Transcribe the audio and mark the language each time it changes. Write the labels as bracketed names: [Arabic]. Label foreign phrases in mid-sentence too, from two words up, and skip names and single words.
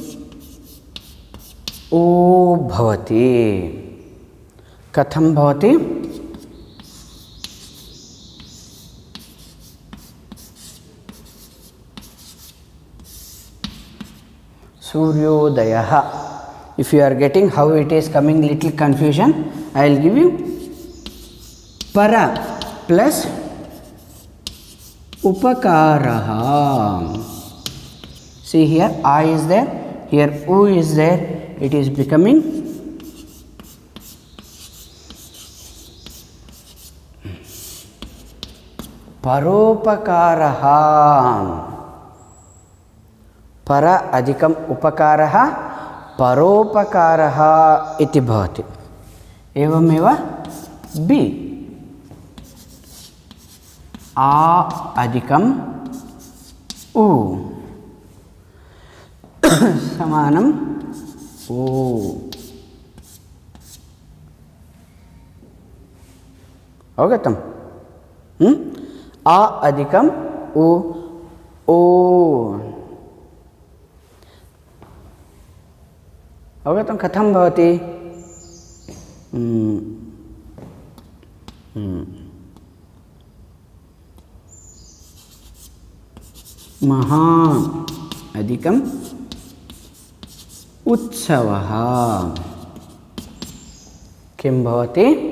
[Sanskrit] ओ भवति. कथं भवति? सूर्योदयः. [English] If you are getting how it is coming, little confusion, I will give you para plus upakaraha. See here A is there, here U is there, it is becoming paropakaraha. [Sanskrit] पर अधिकम् उपकारः परोपकारः इति भवति. एवमेव B. अ अधिकम् उ समानम् उ. Avagatam? अ अधिकम् उ. O. अवगतं कथं भवति? महा अधिकम् उत्सवः किं भवति?